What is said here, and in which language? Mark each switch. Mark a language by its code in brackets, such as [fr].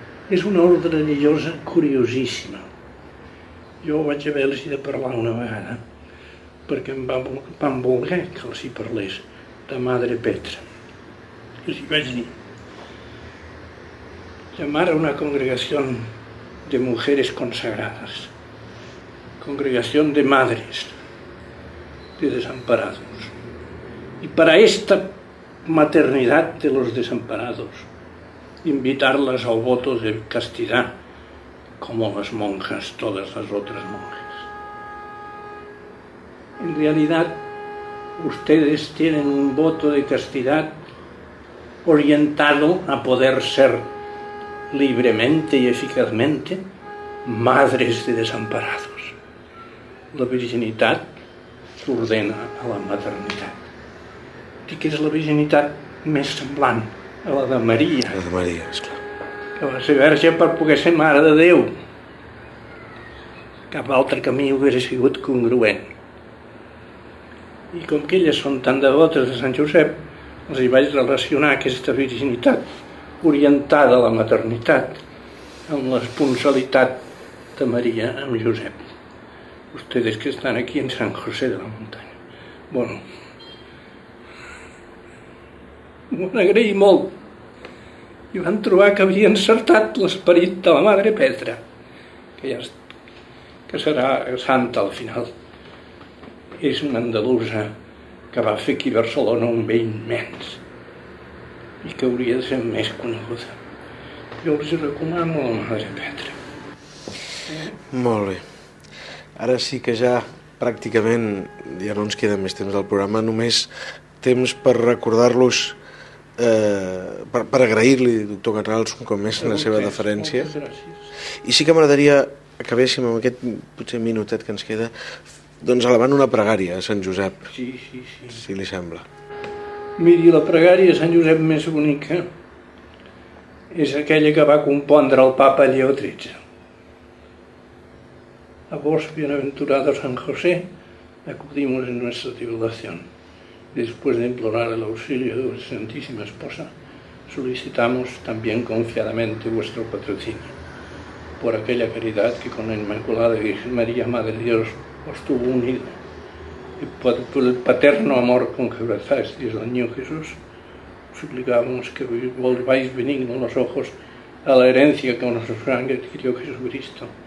[ca] És una ordre religiosa curiosíssima. Jo vaig haver-los de parlar una vegada perquè em van voler que els hi parlés de Madre Petra. I els hi vaig dir, llamar a una congregació de mujeres consagrades, congregació de madres, de desamparados. [es] Y para esta maternidad de los desamparados, invitarlas al voto de castidad, como las monjas, todas las otras monjas. En realidad, ustedes tienen un voto de castidad orientado a poder ser libremente y eficazmente madres de desamparados. La virginidad ordena a la maternitat. [ca] Dic que és la virginitat més semblant a la de Maria. La de Maria, esclar. Que va ser verge per poder ser mare de Déu. Cap altre camí hauria sigut congruent. I com que elles són tan devotes de Sant Josep, els hi vaig relacionar aquesta virginitat orientada a la maternitat amb l'esponsalitat de Maria amb Josep. [es] Ustedes que están aquí en San José de la Montaña. [ca] Bueno, m'ho van agrair molt i van trobar que havia encertat l'esperit de la Madre Petra, que ja que serà santa al final. És una andalusa que va fer aquí a Barcelona un bé immens i que hauria de ser més coneguda. Jo els recomano la Madre Petra. Molt bé. Ara sí que ja pràcticament ja no ens queda més temps del programa, només temps per recordar-los, per agrair-li, doctor Canals, un cop més, la seva deferència. I sí que m'agradaria, acabéssim amb aquest potser minutet que ens queda, doncs elevant una pregària a Sant Josep, sí. Si li sembla. Miri, la pregària a Sant Josep més bonica és aquella que va compondre el papa Lleó XIII. [es] A vos, bienaventurado San José, acudimos en nuestra tribulación. Después de implorar el auxilio de vuestra Santísima Esposa, solicitamos también confiadamente vuestro patrocinio. Por aquella caridad que con la Inmaculada Virgen María, Madre de Dios, os tuvo unido, y por el paterno amor con que abrazasteis al niño Jesús, suplicamos que volváis benignos los ojos a la herencia que nuestro sangre adquirió Jesucristo.